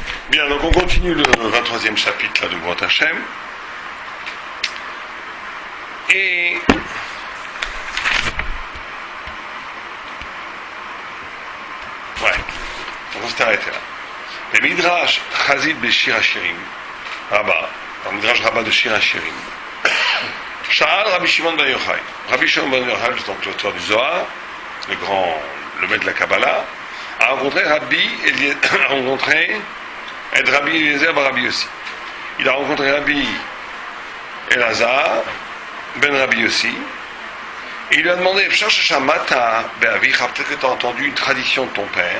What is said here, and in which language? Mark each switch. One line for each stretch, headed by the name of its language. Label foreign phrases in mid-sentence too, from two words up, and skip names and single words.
French: Bien, donc on continue le 23e chapitre là, de Grand Hachem. Et ouais, on va s'arrêter là. Le Midrash Chazid Beshir Hashirim, Rabbah, le Midrash Rabbah de Shir Hashirim.
Hebrew: שאל רבי שמעון בן יוחאי.
French: Rabbi Shimon ben Yochai, donc l'auteur du Zohar, le maître de la Kabbalah, a rencontré Rabbi Eliezer bar Rabbi Yossi. Il a rencontré Rabbi Elazar ben Rabbi Yossi. Et il lui a demandé, peut-être que tu as entendu une tradition de ton père.